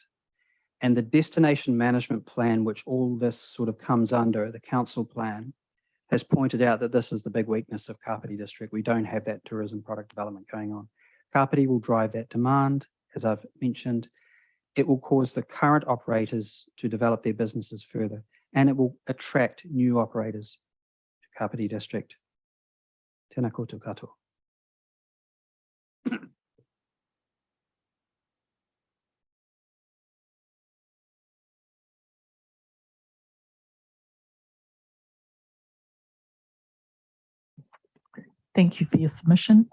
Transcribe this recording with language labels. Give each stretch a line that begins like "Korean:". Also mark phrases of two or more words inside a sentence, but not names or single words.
English: And the destination management plan, which all this sort of comes under, the council plan, has pointed out that this is the big weakness of Kapiti district. We don't have that tourism product development going on. Kapiti will drive that demand, as I've mentioned. It will cause the current operators to develop their businesses further, and it will attract new operators to Kapiti district.
Māori: Tēnā koutou katoa.
English: Thank you for your submission.